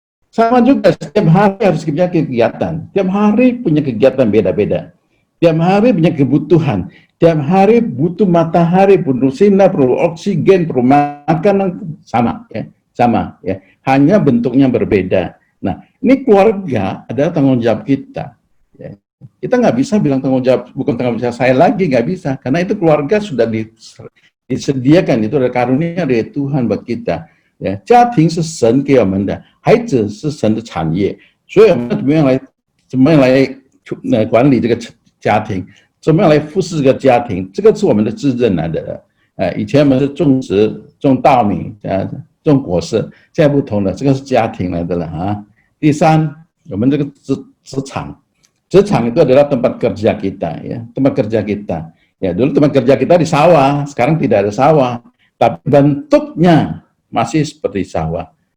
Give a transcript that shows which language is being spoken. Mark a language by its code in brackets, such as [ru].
[id] Sama juga setiap hari harus punya kegiatan, tiap hari punya kegiatan beda-beda, tiap hari punya kebutuhan, tiap hari butuh matahari, butuh sinar, perlu oksigen, perlu makanan, sama ya, hanya bentuknya berbeda. Nah, ini keluarga adalah tanggung jawab kita, ya. Kita nggak bisa bilang tanggung jawab, bukan tanggung jawab saya lagi, nggak bisa, karena itu keluarga sudah disediakan, itu adalah karunia dari Tuhan buat kita. [zh] Ya, 家庭是神给我们的，孩子是神的产业，所以我们怎么样来管理这个家庭，怎么样来服侍这个家庭，这个是我们的责任来的。以前我们是种植、种稻米、种果实，现在不同了，这个是家庭来的了啊。第三，我们这个职场 [id] itu adalah tempat kerja kita, ya, tempat kerja kita. Ya, dulu tempat kerja kita di sawah, sekarang tidak ada sawah, tapi bentuknya masih seperti sawah.